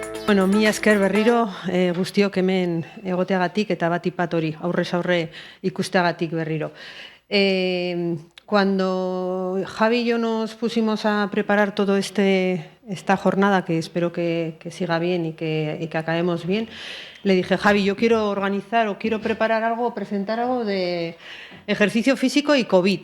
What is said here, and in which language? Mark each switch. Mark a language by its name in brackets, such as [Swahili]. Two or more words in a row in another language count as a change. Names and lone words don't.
[Basque] Bueno, mila esker berriro guztiok hemen egoteagatik eta bat ipat hori aurrez aurre ikusteagatik berriro. [Spanish] Cuando Javi y yo nos pusimos a preparar toda esta jornada, que espero que siga bien y que acabemos bien, le dije, Javi, yo quiero organizar o quiero preparar algo, presentar algo de ejercicio físico y COVID.